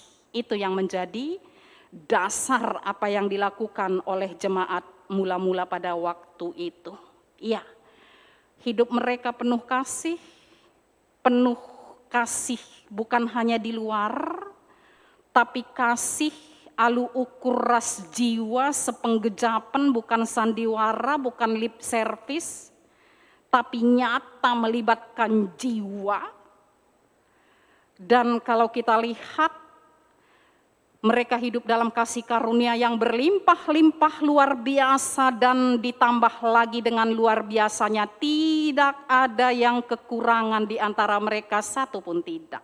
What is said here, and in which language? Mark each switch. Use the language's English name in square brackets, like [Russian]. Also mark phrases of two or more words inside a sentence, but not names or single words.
[Indonesian] Itu yang menjadi dasar apa yang dilakukan oleh jemaat mula-mula pada waktu itu. Iya, hidup mereka penuh kasih bukan hanya di luar, tapi kasih [Batak Karo] alu ukur ras jiwa, sepenggejapan, [Indonesian] bukan sandiwara, bukan [English] lip service, [Indonesian] tapi nyata melibatkan jiwa. Dan kalau kita lihat, mereka hidup dalam kasih karunia yang berlimpah-limpah luar biasa, dan ditambah lagi dengan luar biasanya, tidak ada yang kekurangan di antara mereka, satu pun tidak.